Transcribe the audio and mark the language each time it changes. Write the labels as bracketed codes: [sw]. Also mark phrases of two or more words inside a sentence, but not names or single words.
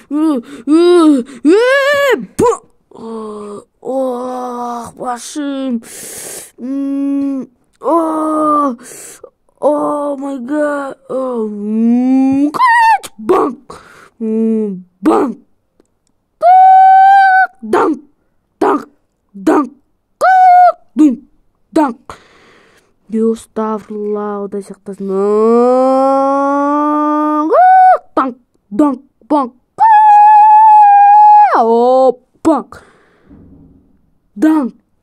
[en] Пашим, oh my god, банк, банк, данк, данк, данк, данк. [tr] Estağfurullah, o da çıktı. Dank, dank, bank. Bank. Dank.